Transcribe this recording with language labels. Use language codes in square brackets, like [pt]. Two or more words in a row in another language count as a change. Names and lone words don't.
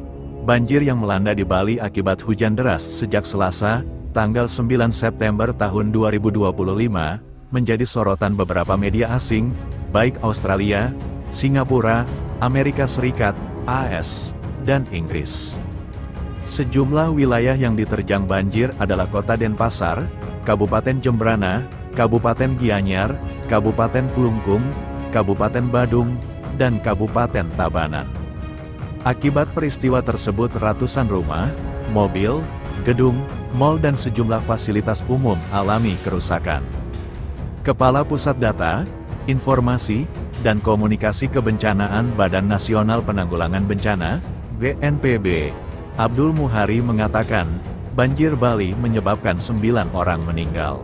[id] Banjir yang melanda di Bali akibat hujan deras sejak Selasa, tanggal 9 September tahun 2025, menjadi sorotan beberapa media asing, baik Australia, Singapura, Amerika Serikat, AS, dan Inggris. Sejumlah wilayah yang diterjang banjir adalah Kota Denpasar, Kabupaten Jembrana, Kabupaten Gianyar, Kabupaten Kelungkung, Kabupaten Badung, dan Kabupaten Tabanan. Akibat peristiwa tersebut ratusan rumah, mobil, gedung, mal dan sejumlah fasilitas umum alami kerusakan. Kepala Pusat Data, Informasi, dan Komunikasi Kebencanaan Badan Nasional Penanggulangan Bencana, BNPB, Abdul Muhari mengatakan, banjir Bali menyebabkan 9 orang meninggal.